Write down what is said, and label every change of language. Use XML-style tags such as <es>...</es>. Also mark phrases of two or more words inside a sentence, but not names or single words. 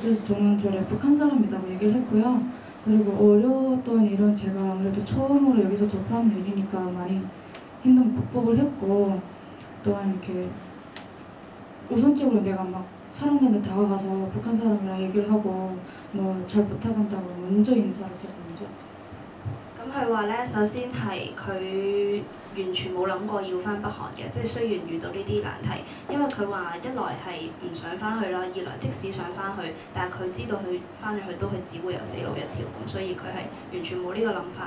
<ko>그래서 저는 저를 북한 사람이라고 얘기를 했고요. 그리고 어려웠던 일은 제가 아무래도 처음으로 여기서 접하는 일이니까 많이 힘든 극복을 했고, 또한 이렇게 우선적으로 내가 막 사람들한테 다가가서 북한 사람이랑 얘기를 하고 뭐 잘 부탁한다고 먼저 인사를 제가 먼저 했어요.</ko> <yue>咁佢話咧，首先係佢完全冇諗過要翻北韓嘅，即係雖然遇到呢啲難題，因為佢話一來係唔想翻去啦，二來即使想翻去，但係佢知道佢翻咗去都係只會有死路一條，咁所以佢係完全冇呢個諗法。</yue>